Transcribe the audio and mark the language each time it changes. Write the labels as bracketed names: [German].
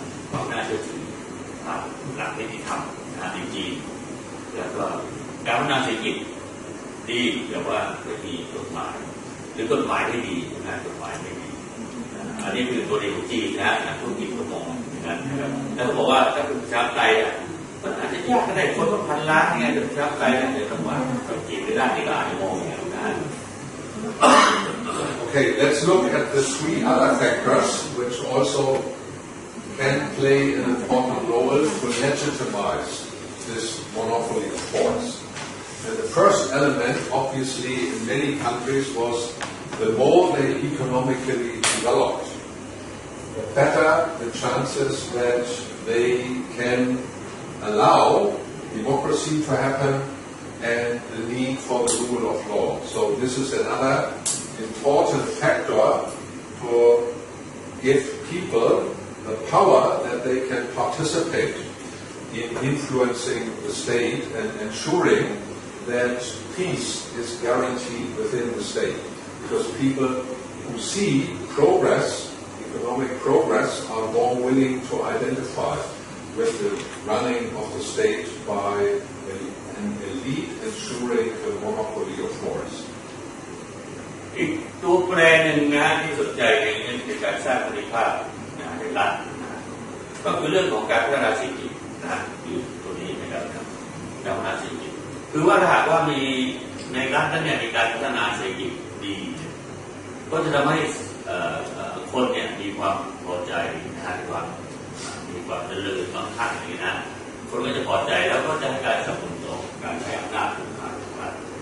[Thai] ความน่าเชื่อถือผ่านหลักนิติธรรมในจีนแล้วก็การพัฒนาเศรษฐกิจดีแต่ว่าไม่มีกฎหมายหรือกฎหมายไม่ดีนะกฎหมายไม่ดีอันนี้คือตัวเองของจีนนะนักธุรกิจก็มองอย่างนั้นนะครับแล้วก็บอกว่าถ้าเป็นประชาธิปไตยมันอาจจะยากก็ได้คนต้อง1,000 ล้านไงเป็นประชาธิปไตยนะแต่ต้องว่าจีนในด้านที่ก็อาจจะมองอย่างนั้นนะ [English] Okay, let's look at the 3 other factors which also can play an important role to legitimize this monopoly of force. And the first element, obviously, in many countries was the more they economically developed, the better the chances that they can allow democracy to happen and the need for the rule of law. So this is another important factor to give people the power that they can participate in influencing the state and ensuring that peace is guaranteed within the state. Because people who see progress, economic progress, are more willing to identify with the running of the state by an elite ensuring the monopoly of force. [Thai] อีกตัวแปรหนึ่งนะที่สนใจในการสร้างสันติภาพในรัฐก็คือเรื่องของการพัฒนาเศรษฐกิจนะอยู่ตัวนี้นะครับการพัฒนาเศรษฐกิจคือว่าถ้าหากว่ามีในรัฐนั้นเนี่ยมีการพัฒนาเศรษฐกิจดีก็จะทำให้คนเนี่ยมีความพอใจนะมีความเจริญมั่งคั่งอย่างนี้นะคนก็จะพอใจแล้วก็จะให้การสนับสนุนต่อการใช้อำนาจของรัฐ